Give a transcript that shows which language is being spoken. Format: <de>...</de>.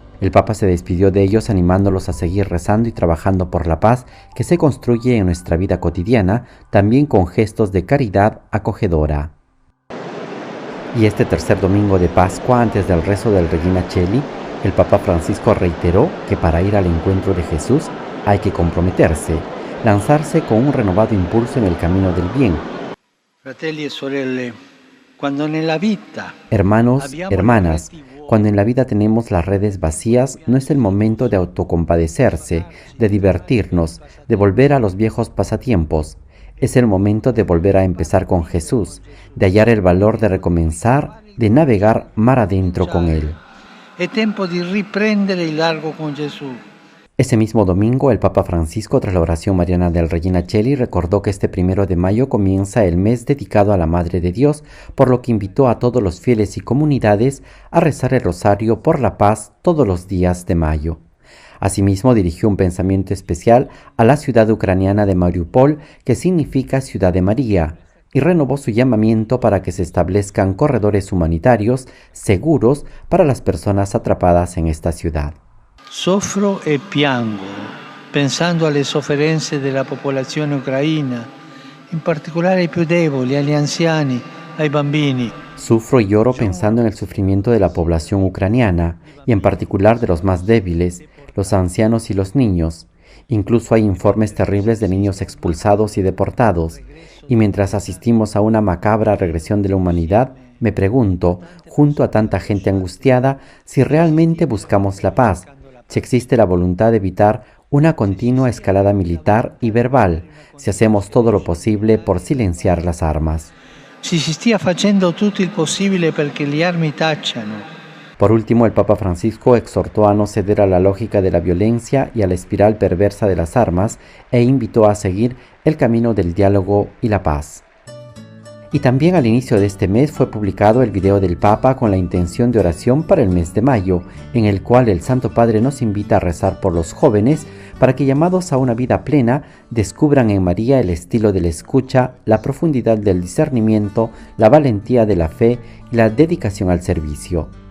<es>El Papa se despidió de ellos animándolos a seguir rezando y trabajando por la paz que se construye en nuestra vida cotidiana, también con gestos de caridad acogedora. Y este tercer domingo de Pascua, antes del rezo del Regina Coeli, el Papa Francisco reiteró que para ir al encuentro de Jesús hay que comprometerse, lanzarse con un renovado impulso en el camino del bien.</es> <it>Fratelli e sorelle, cuando nella vita</it> <es>Hermanos, hermanas, cuando en la vida tenemos las redes vacías, no es el momento de autocompadecerse, de divertirnos, de volver a los viejos pasatiempos. Es el momento de volver a empezar con Jesús, de hallar el valor de recomenzar, de navegar mar adentro con Él. Es tiempo de</es> <it>riprendere il largo</it> <es>con Jesús. Ese mismo domingo, el Papa Francisco, tras la oración mariana del Regina Coeli, recordó que este 1 de mayo comienza el mes dedicado a la Madre de Dios, por lo que invitó a todos los fieles y comunidades a rezar el rosario por la paz todos los días de mayo. Asimismo, dirigió un pensamiento especial a la ciudad ucraniana de Mariupol, que significa Ciudad de María, y renovó su llamamiento para que se establezcan corredores humanitarios seguros para las personas atrapadas en esta ciudad.</es> <it>Soffro e piango, pensando alle sofferenze della popolazione ucraina, in particolare ai più deboli, agli anziani, ai bambini.</it> <es>Sufro y lloro pensando en el sufrimiento de la población ucraniana, y en particular de los más débiles, los ancianos y los niños. Incluso hay informes terribles de niños expulsados y deportados. Y mientras asistimos a una macabra regresión de la humanidad, me pregunto, junto a tanta gente angustiada, si realmente buscamos la paz, si existe la voluntad de evitar una continua escalada militar y verbal, si hacemos todo lo posible por silenciar las armas.</es> <it>Si stia facendo tutto il possibile perché le armi tacciano.</it> <es>Por último, el Papa Francisco exhortó a no ceder a la lógica de la violencia y a la espiral perversa de las armas e invitó a seguir el camino del diálogo y la paz. Y también al inicio de este mes fue publicado el video del Papa con la intención de oración para el mes de mayo, en el cual el Santo Padre nos invita a rezar por los jóvenes para que, llamados a una vida plena, descubran en María el estilo de la escucha, la profundidad del discernimiento, la valentía de la fe y la dedicación al servicio.</es>